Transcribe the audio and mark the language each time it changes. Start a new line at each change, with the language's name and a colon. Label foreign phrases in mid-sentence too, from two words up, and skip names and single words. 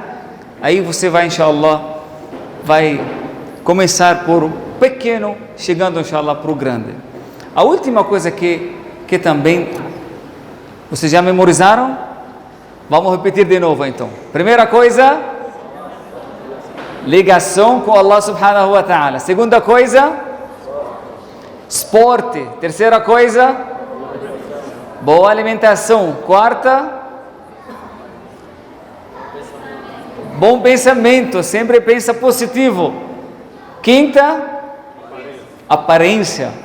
Portuguese: Aí você vai, inshallah, vai começar por um pequeno, chegando, inshallah, para o grande. A última coisa que também, vocês já memorizaram? Vamos repetir de novo então. Primeira coisa, ligação com
Arabic: الله سبحانه وتعالى.
Portuguese: Segunda coisa, esporte. Terceira coisa, boa alimentação. Quarta, bom pensamento, sempre pensa positivo. Quinta, aparência.